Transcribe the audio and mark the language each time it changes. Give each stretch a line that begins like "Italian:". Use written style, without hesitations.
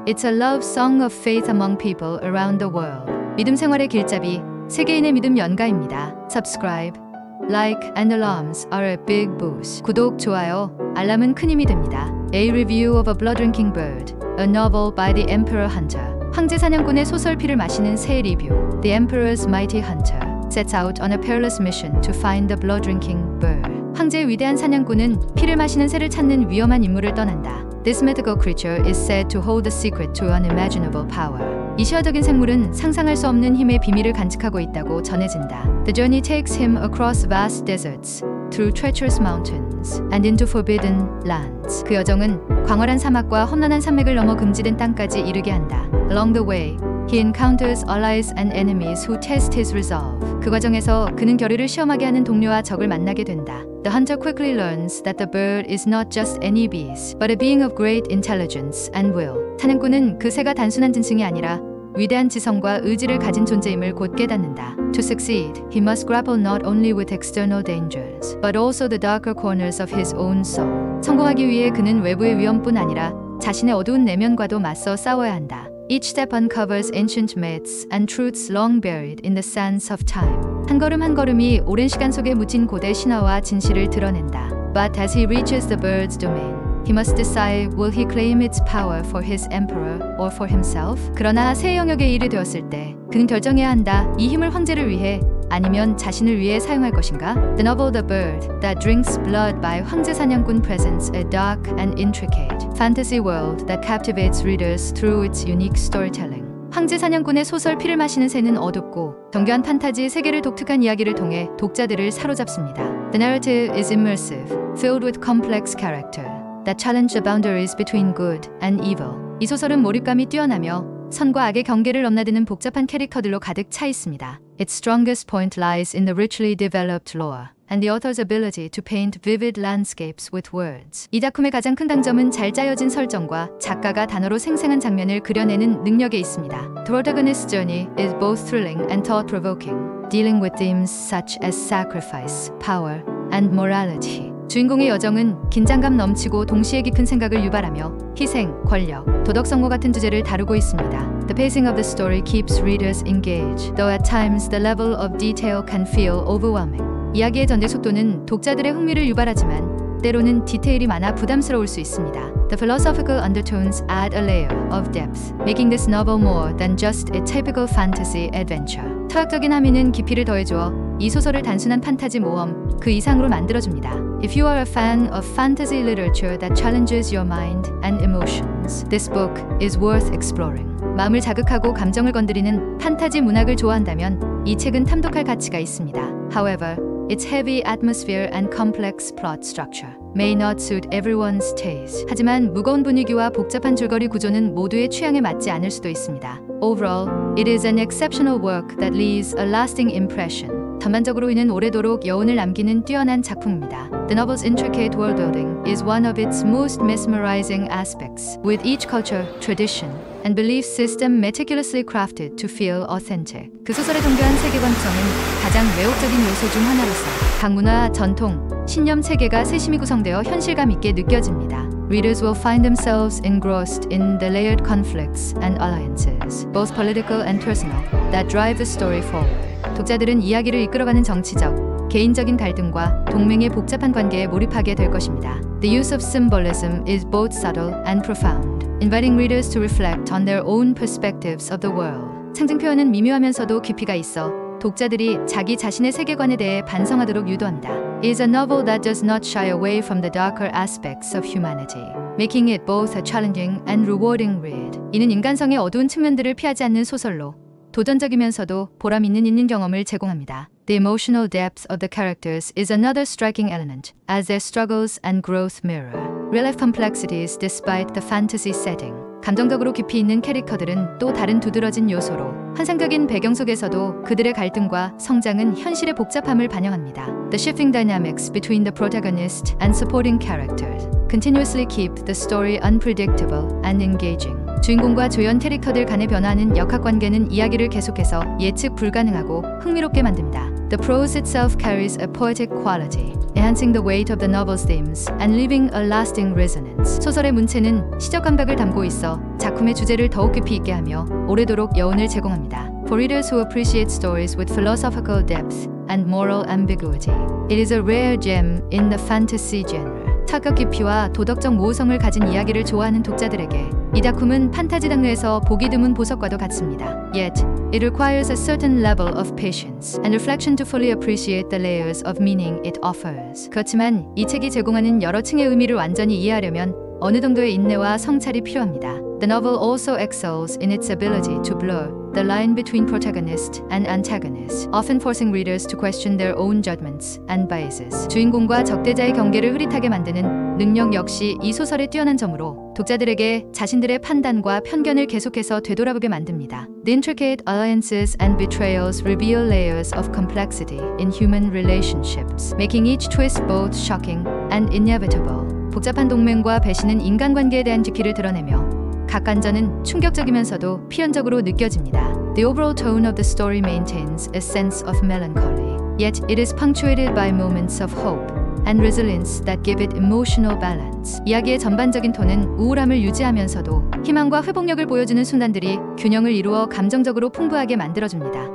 English: It's a love song of faith among people around the world.
Korean: 믿음 생활의 길잡이, 세계인의 믿음 연가입니다.
English: Subscribe, like and alarms are a big boost.
Korean: 구독, 좋아요, 알람은 큰 힘이 됩니다.
English: A Review of a Blood-Drinking Bird, a novel by the Emperor Hunter.
Korean: 황제 사냥꾼의 소설 피를 마시는 새 리뷰.
English: The Emperor's mighty hunter sets out on a perilous mission to find the blood-drinking bird.
Korean: 황제의 위대한 사냥꾼은 피를 마시는 새를 찾는 위험한 임무를 떠난다.
English: This mythical creature is said to hold the secret to unimaginable power.
Korean: 이 시화적인 생물은 상상할 수 없는 힘의 비밀을 간직하고 있다고 전해진다.
English: The journey takes him across vast deserts, through treacherous mountains, and into forbidden lands.
Korean: 그 여정은 광활한 사막과 험난한 산맥을 넘어 금지된 땅까지 이르게 한다.
English: Along the way, he encounters allies and enemies who test his resolve.
Korean: 그 과정에서 그는 결의를 시험하게 하는 동료와 적을 만나게 된다.
English: The hunter quickly learns that the bird is not just any beast, but a being of great intelligence and will.
Korean: 사냥꾼은 그 새가 단순한 짐승이 아니라 위대한 지성과 의지를 가진 존재임을 곧 깨닫는다.
English: To succeed, he must grapple not only with external dangers, but also the darker corners of his own soul.
Korean: 성공하기 위해 그는 외부의 위험뿐 아니라 자신의 어두운 내면과도 맞서 싸워야 한다.
English: Each step uncovers ancient myths and truths long buried in the sands of time.
Korean: 한 걸음 한 걸음이 오랜 시간 속에 묻힌 고대 신화와 진실을 드러낸다.
English: But as he reaches the bird's domain, he must decide will he claim its power for his emperor or for himself?
Korean: 그러나 새 영역에 일이 되었을 때 그는 결정해야 한다. 이 힘을 황제를 위해 아니면 자신을 위해 사용할 것인가?
English: The novel The Bird That Drinks Blood by 황제 사냥꾼 presents a dark and intricate fantasy world that captivates readers through its unique storytelling.
Korean: 황제 사냥꾼의 소설 피를 마시는 새는 어둡고 정교한 판타지 세계를 독특한 이야기를 통해 독자들을 사로잡습니다.
English: The narrative is immersive, filled with complex character that challenge the boundaries between good and evil.
Korean: 이 소설은 몰입감이 뛰어나며 선과 악의 경계를 넘나드는 복잡한 캐릭터들로 가득 차 있습니다.
English: Its strongest point lies in the richly developed lore and the author's ability to paint vivid landscapes with words.
Korean: 이 작품의 가장 큰 강점은 잘 짜여진 설정과 작가가 단어로 생생한 장면을 그려내는 능력에 있습니다.
English: The protagonist's journey is both thrilling and thought-provoking, dealing with themes such as sacrifice, power, and morality.
Korean: 주인공의 여정은 긴장감 넘치고 동시에 깊은 생각을 유발하며 희생, 권력, 도덕성모 같은 주제를 다루고 있습니다.
English: The pacing of the story keeps readers engaged, though at times the level of detail can feel overwhelming.
Korean: 이야기의 전개 속도는 독자들의 흥미를 유발하지만 때로는 디테일이 많아 부담스러울 수 있습니다.
English: The philosophical undertones add a layer of depth, making this novel more than just a typical fantasy adventure.
Korean: 철학적인 함의는 깊이를 더해주어 이 소설을 단순한 판타지 모험 그 이상으로 만들어줍니다.
English: If you are a fan of fantasy literature that challenges your mind and emotions, this book is worth exploring.
Korean: 마음을 자극하고 감정을 건드리는 판타지 문학을 좋아한다면 이 책은 탐독할 가치가 있습니다.
English: However, its heavy atmosphere and complex plot structure may not suit everyone's taste.
Korean: 하지만 무거운 분위기와 복잡한 줄거리 구조는 모두의 취향에 맞지 않을 수도 있습니다.
English: Overall, it is an exceptional work that leaves a lasting impression.
Korean: 전반적으로 이는 오래도록 여운을 남기는 뛰어난 작품입니다.
English: The novel's intricate world building is one of its most mesmerizing aspects, with each culture, tradition, and belief system meticulously crafted to feel authentic.
Korean: 그 소설의 정교한 세계관 구성은 가장 매혹적인 요소 중 하나로서 각 문화, 전통, 신념 체계가 세심히 구성되어 현실감 있게 느껴집니다.
English: Readers will find themselves engrossed in the layered conflicts and alliances, both political and personal, that drive the story forward.
Korean: 독자들은 이야기를 이끌어가는 정치적, 개인적인 갈등과 동맹의 복잡한 관계에 몰입하게 될 것입니다.
English: The use of symbolism is both subtle and profound, inviting readers to reflect on their own perspectives of the world.
Korean: 상징 표현은 미묘하면서도 깊이가 있어 독자들이 자기 자신의 세계관에 대해 반성하도록 유도한다.
English: It is a novel that does not shy away from the darker aspects of humanity, making it both a challenging and rewarding read.
Korean: 이는 인간성의 어두운 측면들을 피하지 않는 소설로 도전적이면서도 보람 있는 읽는 경험을 제공합니다.
English: The emotional depth of the characters is another striking element, as their struggles and growth mirror real-life complexities despite the fantasy setting.
Korean: 감정적으로 깊이 있는 캐릭터들은 또 다른 두드러진 요소로 환상적인 배경 속에서도 그들의 갈등과 성장은 현실의 복잡함을 반영합니다.
English: The shifting dynamics between the protagonist and supporting characters continuously keep the story unpredictable and engaging.
Korean: 주인공과 조연 캐릭터들 간의 변화하는 역학관계는 이야기를 계속해서 예측 불가능하고 흥미롭게 만듭니다.
English: The prose itself carries a poetic quality, enhancing the weight of the novel's themes and leaving a lasting resonance.
Korean: 소설의 문체는 시적 감각을 담고 있어 작품의 주제를 더욱 깊이 있게 하며 오래도록 여운을 제공합니다.
English: For readers who appreciate stories with philosophical depth and moral ambiguity, it is a rare gem in the fantasy genre.
Korean: 철학 깊이와 도덕적 모호성을 가진 이야기를 좋아하는 독자들에게 이 작품은 판타지 장르에서 보기 드문 보석과도 같습니다.
English: Yet, it requires a certain level of patience and reflection to fully appreciate the layers of meaning it offers.
Korean: 그렇지만 이 책이 제공하는 여러 층의 의미를 완전히 이해하려면 어느 정도의 인내와 성찰이 필요합니다.
English: The novel also excels in its ability to blur the line between protagonist and antagonist, often forcing readers to question their own judgments and biases.
Korean: 주인공과 적대자의 경계를 흐릿하게 만드는 능력 역시 이 소설의 뛰어난 점으로 독자들에게 자신들의 판단과 편견을 계속해서 되돌아보게 만듭니다.
English: The intricate alliances and betrayals reveal layers of complexity in human relationships, making each twist both shocking and inevitable.
Korean: 복잡한 동맹과 배신은 인간관계에 대한 깊이를 드러내며 각 반전은 충격적이면서도 필연적으로 느껴집니다.
English: The overall tone of the story maintains a sense of melancholy, yet it is punctuated by moments of hope and resilience that give it emotional balance.
Korean: 이야기의 전반적인 톤은 우울함을 유지하면서도 희망과 회복력을 보여주는 순간들이 균형을 이루어 감정적으로 풍부하게 만들어줍니다.